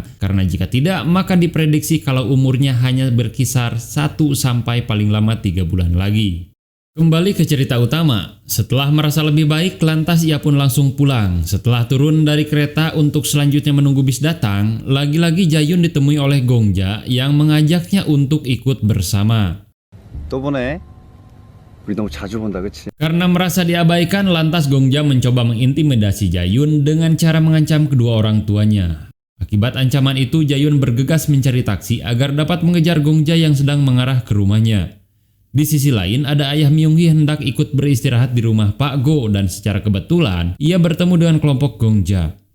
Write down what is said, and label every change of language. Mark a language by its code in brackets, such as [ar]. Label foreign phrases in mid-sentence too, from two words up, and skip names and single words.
[id] Karena jika tidak, maka diprediksi kalau umurnya hanya berkisar 1 sampai paling lama 3 bulan lagi. Kembali ke cerita utama, setelah merasa lebih baik, lantas ia pun langsung pulang. Setelah turun dari kereta untuk selanjutnya menunggu bis datang, lagi-lagi Jayun ditemui oleh Gongja yang mengajaknya untuk ikut bersama. [ko] 또 보네. 우리 너무 자주 본다, 그치? [id] Karena merasa diabaikan, lantas Gongja mencoba mengintimidasi Jayun dengan cara mengancam kedua orang tuanya. Akibat ancaman itu, Jayun bergegas mencari taksi agar dapat mengejar Gongja yang sedang mengarah ke rumahnya. Di sisi lain, ada ayah Myung-hee hendak ikut beristirahat di rumah Pak Go dan secara kebetulan ia bertemu dengan kelompok Gongja.